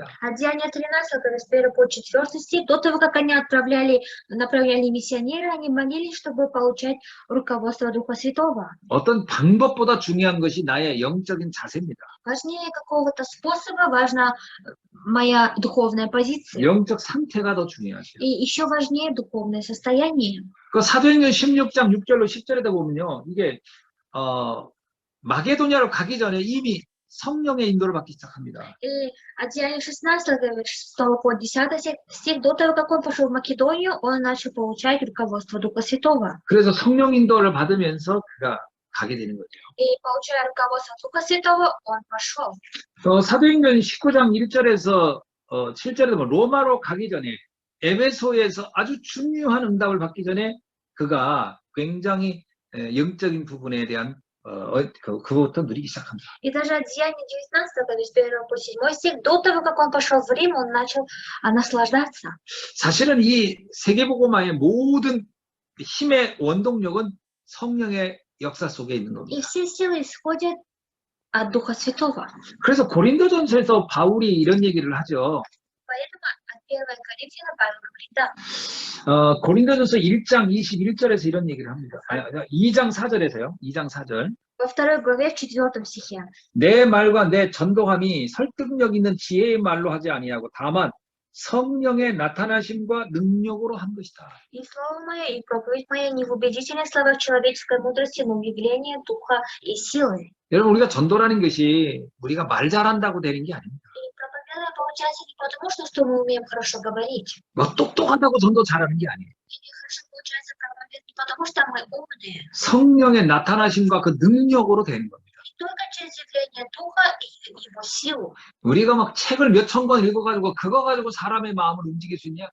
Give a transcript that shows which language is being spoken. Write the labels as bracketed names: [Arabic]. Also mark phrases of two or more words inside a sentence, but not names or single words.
[Russian] Деяния 13, с 1 по 4 стих, до того, как они направляли миссионеры, они молились, чтобы получать руководство Духа Святого. [Korean] 어떤 방법보다 중요한 것이 나의 영적인 자세입니다. [Russian] Важнее какого-то способа, важна моя духовная позиция. [Korean] 영적 상태가 더 중요하죠. [Russian] И еще важнее духовное состояние. [Korean] 그 사도행전 16장 6절로 10절에다 보면요. 이게 마게도냐로 가기 전에 이미 성령의 인도를 받기 시작합니다. [Russian] И Деяния 16, 6 по 10 стих, до того, как он пошел в Македонию, он начал получать руководство Духа Святого. [Korean] 그래서 성령 인도를 받으면서 그가 가게 되는 거죠. [Russian] И получая руководство Духа Святого, он пошел. [Korean] 사도행전 19장 1절에서 7절에 보면 로마로 가기 전에 에베소에서 아주 중요한 응답을 받기 전에 그가 굉장히 영적인 부분에 대한 그것부터 누리기 시작합니다. [Russian] И даже от Деяния 19, то есть 1 по 7 стих, до того, как он пошел в Рим, он начал наслаждаться. [Korean] 사실은 이 세계복음화의 모든 힘의 원동력은 성령의 역사 속에 있는 겁니다. [Russian] И все силы исходят от Духа Святого. [Korean] 그래서 고린도전서에서 바울이 이런 얘기를 하죠. [Russian] Поэтому от 1 Коринфянам Павел говорит, да. [Korean] 고린도전서 1장 21절에서 이런 얘기를 합니다. 2장 4절에서요. 2장 4절. [Russian] Во 2 главе, в 4 стихе. [Korean] 내 말과 내 전도함이 설득력 있는 지혜의 말로 하지 아니하고 다만 성령의 나타나심과 능력으로 한 것이다. [Russian] И слово мое, и проповедь моя не в убедительных словах человеческой мудрости, но в явлении духа и силы. [Korean] 여러분 우리가 전도라는 것이 우리가 말 잘한다고 되는 게 아닙니다. [Russian] И проповедуя получается не потому, что мы умеем хорошо говорить. [Korean] 뭐 똑똑하다고 전도 잘하는 게 아니에요. [Russian] И хорошо получается проповедовать не потому, что мы умные. [Korean] 성령의 나타나심과 그 능력으로 되는 겁니다. [Russian] Только через явление духа и его силу. [Korean] 우리가 막 책을 몇천 권 읽어가지고 그거 가지고 사람의 마음을 움직일 수 있냐?